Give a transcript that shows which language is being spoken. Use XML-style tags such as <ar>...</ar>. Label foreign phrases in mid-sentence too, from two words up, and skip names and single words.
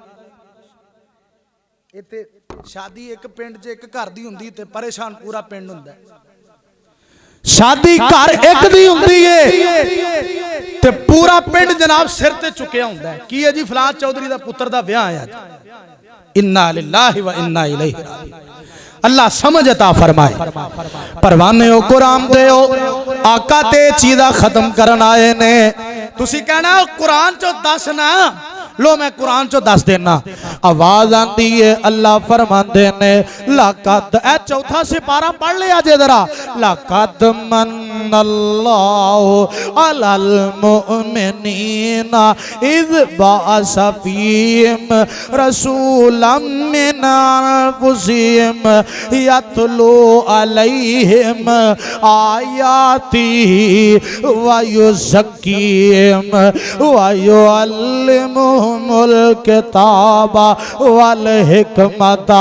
<pa>ایتھے شادی اک پنڈ چ اک گھر دی ہوندی تے پریشان پورا پنڈ ہوندا. شادی گھر اک دی ہوندی ہے تے پورا پنڈ جناب سر تے چکیا ہوندا ہے کی ہے جی فلاں چوہدری دا پتر دا بیاہ ہے.</pa> <ar>إنا لله وإنا إليه راجعون.</ar> <pa>اللہ سمجھ عطا فرمائے. پروانے ہو قرآن دے ہو آقا تے چیزاں ختم کرن آئے نے. تسی کہنا قرآن چوں دس نا لو میں قرآن چوں دس دینا آواز آتی ہے اللہ فرماتے نے لقد ایہ چوتھا سپارہ پڑھ لیا جے ذرا</pa> <ar>لقد من الله على المؤمنين قومنا إذ بعث فيهم رسولا من أنفسهم يتلو عليهم آياته ويزكيهم ويعلمهم الكتاب والحكمة.</ar>